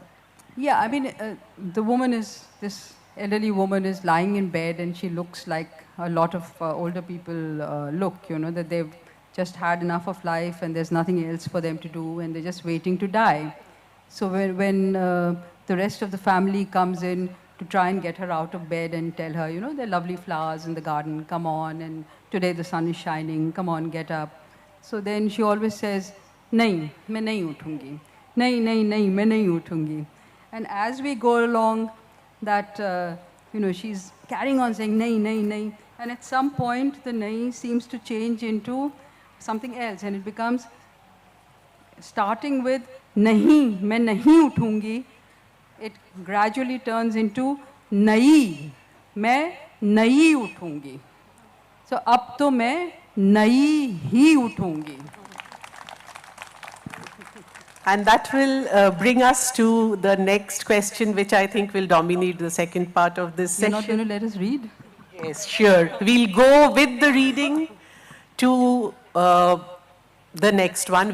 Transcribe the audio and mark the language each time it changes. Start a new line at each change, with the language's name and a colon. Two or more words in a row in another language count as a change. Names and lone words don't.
English: Yeah, I mean, this elderly woman is lying in bed and she looks like a lot of older people look, that they've just had enough of life and there's nothing else for them to do and they're just waiting to die. So when the rest of the family comes in to try and get her out of bed and tell her, there are lovely flowers in the garden, come on, and today the sun is shining, come on, get up. So then she always says,
Hindi: "नहीं, मैं नहीं उठूंगी. नहीं, नहीं, नहीं, मैं नहीं उठूंगी."
English: And as we go along, that, she's carrying on saying,
Hindi: "नहीं, नहीं, नहीं."
English: And at some point, the nahi seems to change into something else. And it becomes, starting with,
Hindi: "नहीं, मैं नहीं उठूंगी,"
English: it gradually turns into,
Hindi: "नहीं, मैं नहीं उठूंगी." So, अब तो मैं नहीं ही उठूंगी.
English: And that will bring us to the next question, which I think will dominate the second part of this You're session. not going to let us read? Yes, sure. We'll go with the reading to the next one.